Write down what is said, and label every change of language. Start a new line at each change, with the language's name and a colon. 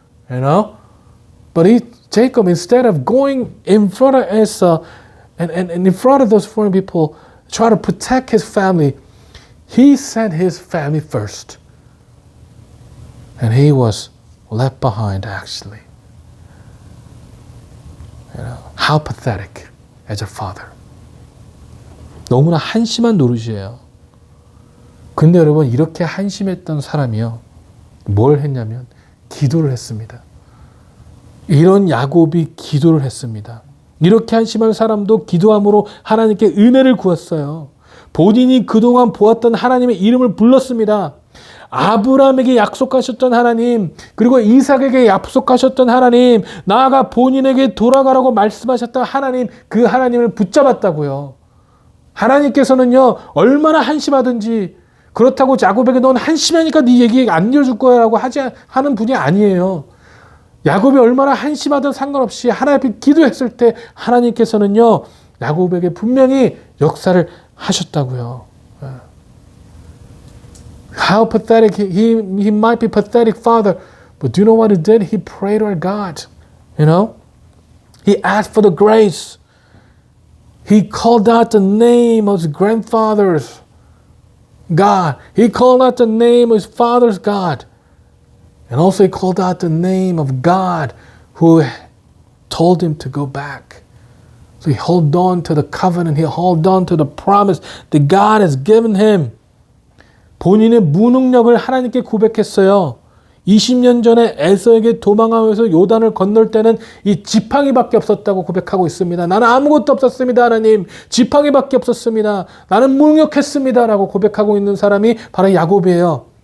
English: You know, but Jacob, instead of going in front of Esau and in front of those foreign people, try to protect his family, he sent his family first. And he was left behind, actually. You know, how pathetic as a father.
Korean: 너무나 한심한 노릇이에요. 근데 여러분, 이렇게 한심했던 사람이요, 뭘 했냐면 기도를 했습니다. 이런 야곱이 기도를 했습니다. 이렇게 한심한 사람도 기도함으로 하나님께 은혜를 구했어요. 본인이 그동안 보았던 하나님의 이름을 불렀습니다. 아브라함에게 약속하셨던 하나님, 그리고 이삭에게 약속하셨던 하나님, 나아가 본인에게 돌아가라고 말씀하셨던 하나님, 그 하나님을 붙잡았다고요. 하나님께서는요, 얼마나 한심하든지, 그렇다고 야곱에게 넌 한심하니까 네 얘기 안 들어줄 거야 라고 하는 분이 아니에요. 야곱이 얼마나 한심하든 상관없이 하나님 앞에 기도했을 때 하나님께서는요, 야곱에게 분명히 역사를 하셨다고요.
English: How pathetic, he might be pathetic father, but do you know what he did? He prayed to our God, you know? He asked for the grace. He called out the name of his grandfather's God. He called out the name of his father's God. And also he called out the name of God who told him to go back. So he held on to the covenant. He held on to the promise that God has given him.
Korean: 본인의 무능력을 하나님께 고백했어요. 20년 전에 에서에게 도망하면서 요단을 건널 때는 이 지팡이밖에 없었다고 고백하고 있습니다. 나는 아무것도 없었습니다, 하나님. 지팡이밖에 없었습니다. 나는 무능력했습니다 라고 고백하고 있는 사람이 바로 야곱이에요.